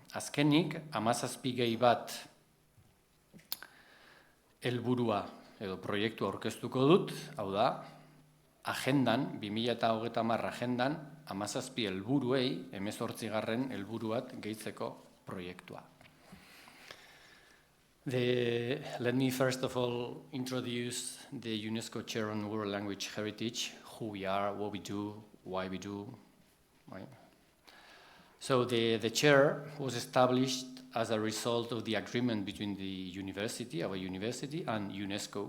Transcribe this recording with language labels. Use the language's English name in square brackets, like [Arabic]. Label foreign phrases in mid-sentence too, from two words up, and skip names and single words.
[Basque] Azkenik, 17 gehi bat helburua edo proiektu aurkeztuko dut, hau da, agendan, 2030 agendan, 17 helburuei, 18. helburu bat gehitzeko proiektua. [English] Let me first of all introduce the UNESCO Chair on World Language Heritage, who we are, what we do, why we do. Right? So the chair was established as a result of the agreement between the university, our university, and UNESCO.